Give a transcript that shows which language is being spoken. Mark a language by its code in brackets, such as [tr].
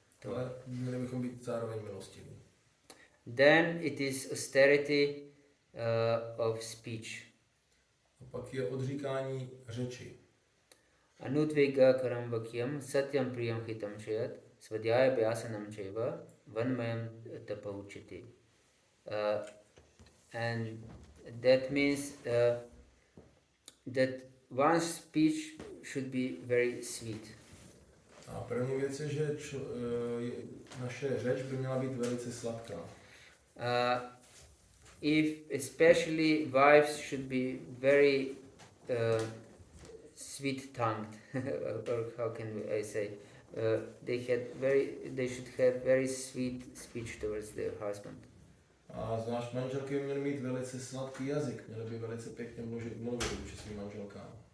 [cs] Ale měli bychom být zároveň milostiví. [en] Then it is austerity of speech. [cs] A pak je odříkání řeči. [sa] Anudvega karam vakyam satyam priyam hitam chayat svadhyaya vyasanam chaiva vanmayam tapauchiti. [en] And that means that one's speech should be very sweet. [cs] A první věc je, že naše řeč by měla být velice sladká. [en] especially wives should be very sweet-tongued, or how can I say, they should have very sweet speech towards their husband. [cs] A zvlášť manželky by měly mít velice sladký jazyk, měly by velice pěkně mluvit vůči svým manželkám.